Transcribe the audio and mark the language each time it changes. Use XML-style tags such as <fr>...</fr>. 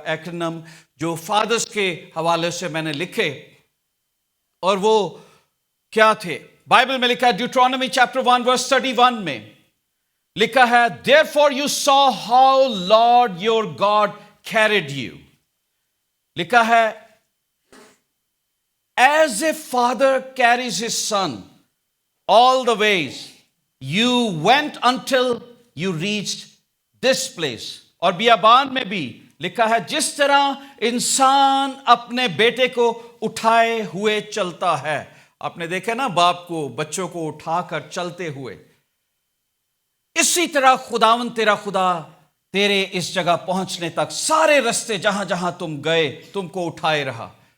<ur>ایکرنم جو فادرز کے حوالے سے میں نے لکھے، اور وہ کیا تھے؟ بائبل میں لکھا ہے ڈیوٹرانومی چیپٹر 1 ورس 31 میں لکھا ہے</ur> <en>therefore you saw how Lord your God carried you.</en> <ur>لکھا ہے</ur> <en>as a father carries his son all the ways you went until you reached this place.</en> <ur>اور بیابان میں بھی لکھا ہے جس طرح انسان اپنے بیٹے کو اٹھائے ہوئے چلتا ہے. آپ نے دیکھا نا باپ کو بچوں کو اٹھا کر چلتے ہوئے، اسی طرح خداوند تیرا خدا تیرے اس جگہ پہنچنے تک سارے رستے جہاں جہاں تم گئے تم کو اٹھائے رہا.</ur>